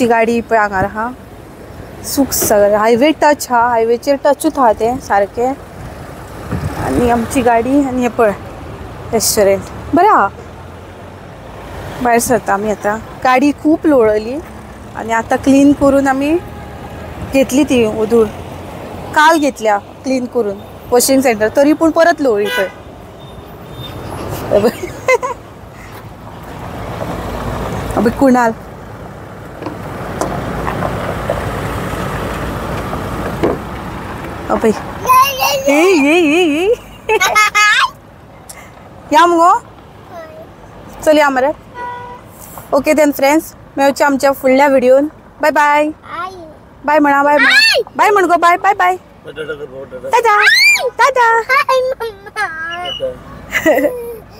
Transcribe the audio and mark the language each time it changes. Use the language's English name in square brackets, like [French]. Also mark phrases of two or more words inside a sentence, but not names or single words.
[Konkani] गाडी पळय हांगा आहा सुखसागर [English] highway touch [Konkani] हा हायवेचेर टचूच हा ते सारखे आणि आमची गाडी आणि हे पळय रेस्टॉरंट बरें आहा भायर सरता आमी आता गाडी खूप लोळली आणि आता क्लीन करून आमी घेतली ती उदूर काल घेतल्या क्लीन करून [English] washing center [Konkani] तरी पण परत लोळली पळय अबे कुणाल अबे या मगो चल या मरे [English] okay then friends [Konkani] मेळचे आमच्या फुडल्या व्हिडिओन [English] bye bye bye [Konkani] म्हणा बाय म्हणा बाय म्हण गो [English] bye bye bye tata tata